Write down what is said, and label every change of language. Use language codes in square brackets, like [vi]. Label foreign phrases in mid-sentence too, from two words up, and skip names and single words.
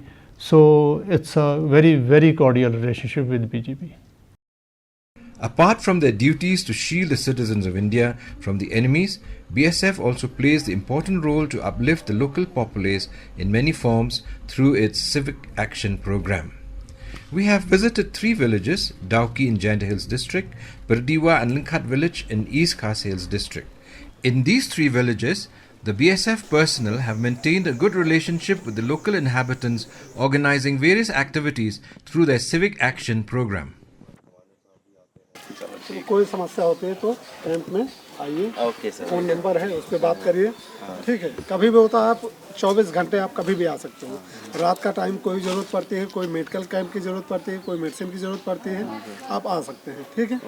[en] So it's a very, very cordial relationship with BJP. Apart from their duties to shield the citizens of India from the enemies, BSF also plays the important role to uplift the local populace in many forms through its Civic Action Program. We have visited 3 villages, Dauki in Janda Hills District, Birdiwa and Linkhat village in East Khas Hills District. In these 3 villages, the BSF personnel have maintained a good relationship with the local inhabitants, organizing various activities through their Civic Action Program. [hi] कोई समस्या होती है तो कैंप में आइए, [en] phone number [hi] है उस पर बात करिए, ठीक है। कभी भी होता है, आप 24 घंटे आप कभी भी आ सकते हो। रात का टाइम कोई ज़रूरत पड़ती है, कोई [en] medical camp [hi] की ज़रूरत पड़ती है, कोई मेडिसिन की ज़रूरत पड़ती है, आप आ सकते हैं, ठीक है।